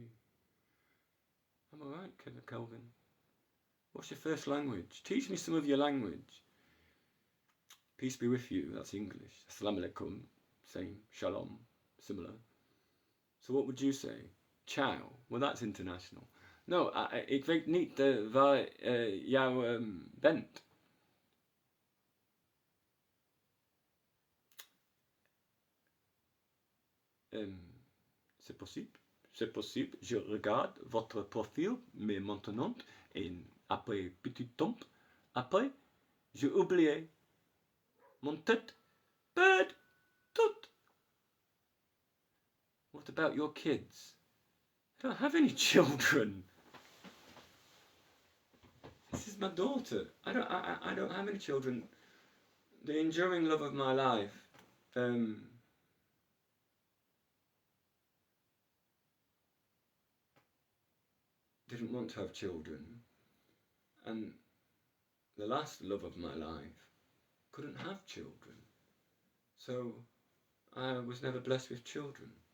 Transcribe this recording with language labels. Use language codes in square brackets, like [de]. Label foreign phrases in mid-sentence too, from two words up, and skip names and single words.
[en] I'm alright, Kelvin. What's your first language? Teach me some of your language. Peace be with you, that's English. [ar] السلام عليكم, [en] same. Shalom, similar. So what would you say? Ciao. Well, that's international. No, [nl] ik weet niet waar jou bent. [fr] C'est possible. C'est possible. Je regarde votre profil, mais maintenant, et après petit temps, après, j'ai oublié. Mon tête, bird, tout. [en] What about your kids? I don't have any children. This is my daughter. I don't have any children. The enduring love of my life. Didn't want to have children, and the last love of my life couldn't have children, so I was never blessed with children.